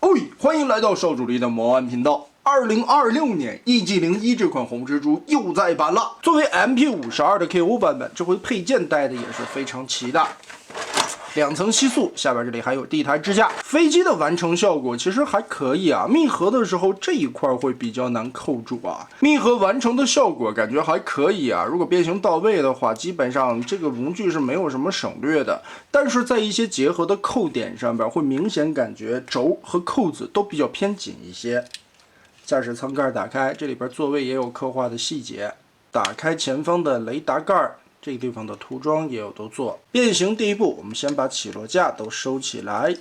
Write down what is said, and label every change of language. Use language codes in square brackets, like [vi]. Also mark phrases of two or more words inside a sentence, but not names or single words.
[zh] 嘿，歡迎來到少主力的魔玩頻道。2026年 EG01 這款紅蜘蛛又再版了。作為 MP52的 KO 版本，這回配件帶的也是非常齊的。2層吸塑，下邊這裡還有地台支架。飛機的完成效果其實還可以啊，密合的時候這一塊會比較難扣住啊。密合完成的效果感覺還可以啊，如果变形到位的话，基本上这個模具是沒有什麼省略的。但是在一些結合的扣點上邊，會明顯感覺軸和扣子都比較偏緊一些。駕駛艙蓋打開，這裡邊座位也有刻畫的細節。打開前方的雷達蓋。這個地方的塗裝也有都做。變形第一步，我們先把起落架都收起來。